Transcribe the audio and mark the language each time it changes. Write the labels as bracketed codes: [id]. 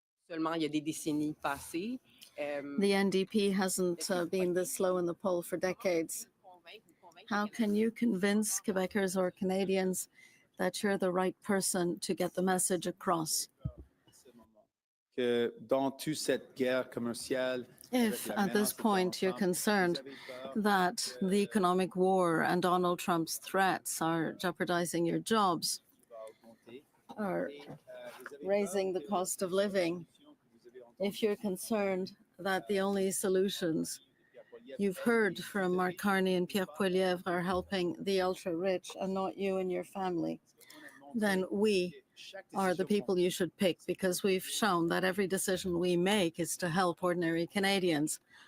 [fr] Seulement, il y a des décennies passées. [en] The NDP hasn't been this low in the poll for decades. How can you convince Quebecers or Canadians that you're the right person to get the message across? [fr] Que dans toute cette guerre commerciale, [en] If at this point you're concerned that the economic war and Donald Trump's threats are jeopardizing your jobs, are raising the cost of living, if you're concerned that the only solutions you've heard from Mark Carney and Pierre Poilievre are helping the ultra-rich and not you and your family, then we are the people you should pick, because we've shown that every decision we make is to help ordinary Canadians.